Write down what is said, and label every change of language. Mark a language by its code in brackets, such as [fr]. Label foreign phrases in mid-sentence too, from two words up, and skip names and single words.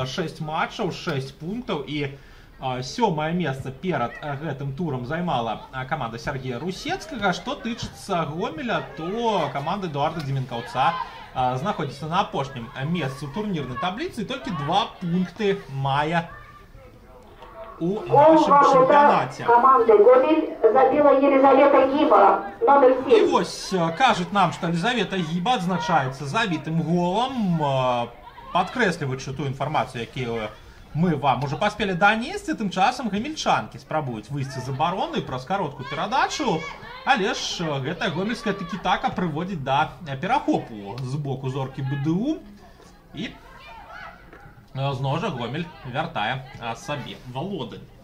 [be] 6 матчаў, 6 пунктаў, і 7-е месца перад гэтым турам займала каманда Сергея Русецкага. Што тычыцца Гомеля, то каманда Эдуарда Деменкаўца знаходзіцца на апошнім месцы ў турнірнай табліцы, і толькі 2 пункты мае у [ru] нашем чемпионате. Команды Гомель забила Елизавета Гиба, номер 7. [be] И вось кажут нам, что Елизавета Гиба адзначаецца забітым голам, падкрэсліваючы ту інфармацыю, якую мы вам уже паспелі данесці. Тым часам гамельчанкі спрабуюць выйсці з абароны праз кароткую перадачу, але ж гэтая гомельская тыкі-така прыводзіць да перахопу з боку Зоркі БДУ, і зноў жа Гомель вяртае сабе валодань.